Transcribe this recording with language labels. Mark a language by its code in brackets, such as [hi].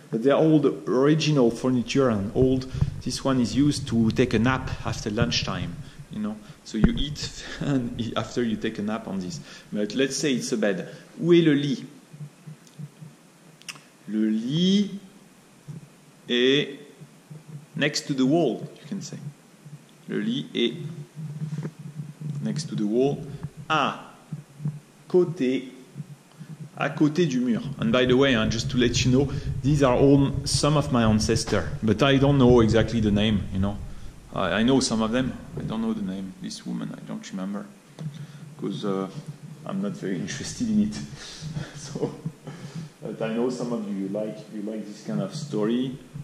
[en] But they're all the original furniture and old. This one is used to take a nap after lunchtime. You know, so you eat and after you take a nap on this. But let's say it's a bed. [fr] Où est le lit? Le lit est [en] next to the wall, you can say. [fr] Le lit est [en] next to the wall, [fr] à côté du mur. [en] And by the way, just to let you know, these are all some of my ancestors, but I don't know exactly the name, you know. I know some of them. I don't know the name. This woman, I don't remember, because I'm not very interested in it. So, but I know some of you like this kind of story.